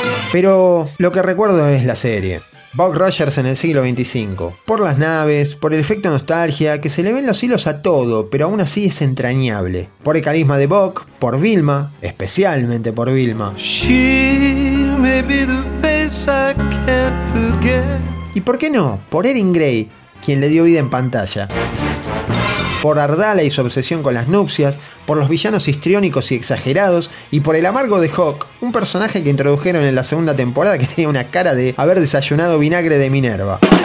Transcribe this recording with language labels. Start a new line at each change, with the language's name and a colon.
Spanish: Pero lo que recuerdo es la serie. Buck Rogers en el siglo XXV. Por las naves, por el efecto nostalgia, que se le ven los hilos a todo, pero aún así es entrañable. Por el carisma de Buck, por Vilma, especialmente por Vilma.
English: She may be the face I can't forget.
Spanish: ¿Y por qué no? Por Erin Gray, quien le dio vida en pantalla. Por Ardala y su obsesión con las nupcias, por los villanos histriónicos y exagerados, y por el amargo de Hawk, un personaje que introdujeron en la segunda temporada que tenía una cara de haber desayunado vinagre de Minerva.